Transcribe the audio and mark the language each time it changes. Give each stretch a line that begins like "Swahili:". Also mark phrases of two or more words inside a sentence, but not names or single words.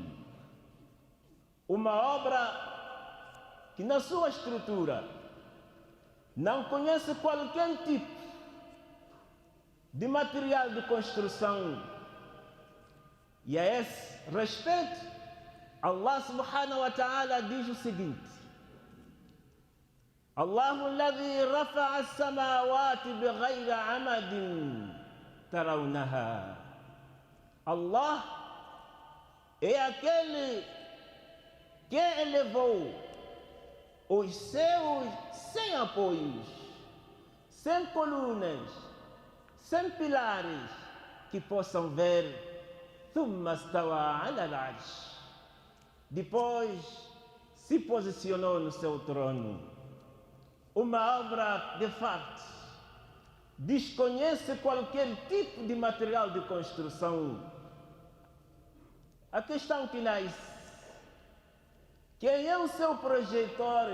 Portuguese: Uma obra que na sua estrutura não conhece qualquer tipo de material de construção. E a esse respeito,
Arabic: الله سبحانه وتعالى
Portuguese: diz o seguinte:
Arabic: الله الذي رفع السماوات بغير عمد ترونها.
Portuguese: Allah é aquele que elevou os céus sem apoios, sem colunas, sem pilares que possam ver.
Arabic: ثم استوى على العرش.
Portuguese: Depois se posicionou no seu trono. Uma obra de facto desconhece qualquer tipo de material de construção. A questão que nasce: quem é o seu projetor?